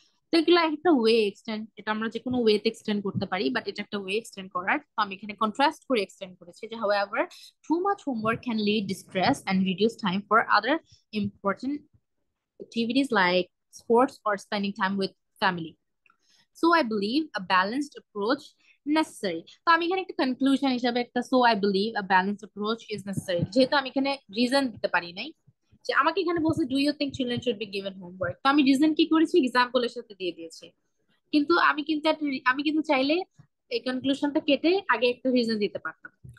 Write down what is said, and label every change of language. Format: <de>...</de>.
<bn>তো এগুলো একটা ওয়ে এক্সটেন্ড, এটা আমরা যে কোনো ওয়েতে এক্সটেন্ড করতে পারি, বাট এটা একটা ওয়ে এক্সটেন্ড করার। তো আমি এখানে কন্ট্রাস্ট করে এক্সটেন্ড করেছি যে</bn> <en>However too much homework can lead distress and reduce time for other important activities like sports or spending time with family. So I believe a balanced approach necessary.</en> <bn>তো আমি এখানে একটা কনক্লুশন হিসাবে একটা</bn> <en>so I believe a balanced approach is necessary,</en> <bn>যেহেতু আমি এখানে reason দিতে পারি নাই, যে আমাকে এখানে বলছে</bn> <en>do you think children should be given homework,</en> <bn>তো আমি রিজন কি করেছি, এক্সাম্পলের সাথে দিয়ে দিয়েছি। কিন্তু আমি কিন্তু চাইলে এই কনক্লুশনটা কেটে আগে একটা রিজন দিতে পারতাম।</bn>